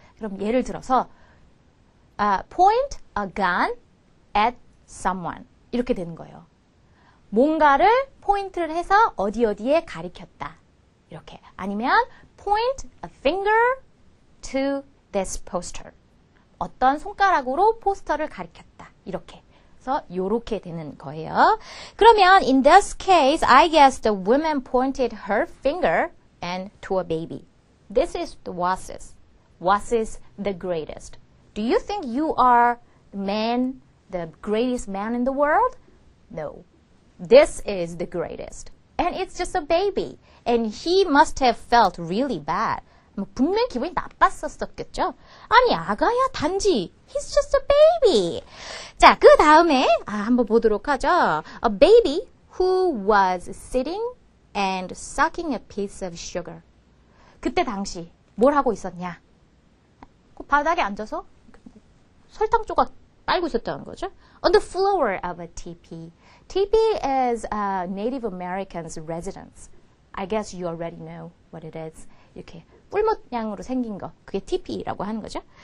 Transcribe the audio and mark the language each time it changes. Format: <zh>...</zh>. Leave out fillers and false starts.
<ko>그럼 예를 들어서</ko> <en>point a gun at someone</en> <ko>이렇게 되는 거예요. 뭔가를 포인트를 해서 어디에 가리켰다. 이렇게. 아니면</ko> <en>point a finger to this poster.</en> <ko>어떤 손가락으로 포스터를 가리켰다. 이렇게. 그래서 요렇게 되는 거예요. 그러면</ko> <en>in this case, I guess the woman pointed her finger and to a baby. This is the Wasis. Wasis the greatest. Do you think you are the greatest man in the world? No. This is the greatest. And it's just a baby. And he must have felt really bad.</en> <ko>분명 기분이 나빴었겠죠? 아니, 아가야, 단지.</ko> <en>He's just a baby.</en> <ko>자, 그 다음에, 한번 보도록 하죠.</ko> <en>A baby who was sitting and sucking a piece of sugar.</en> <ko>그때 당시 뭘 하고 있었냐? 그 바닥에 앉아서 설탕 조각 빨고 있었다는 거죠.</ko> <en>On the floor of a teepee. Teepee is Native Americans' residence. I guess you already know what it is.</en> <ko>이렇게 뿔 모양으로 생긴 거. 그게 teepee라고 하는 거죠.</ko>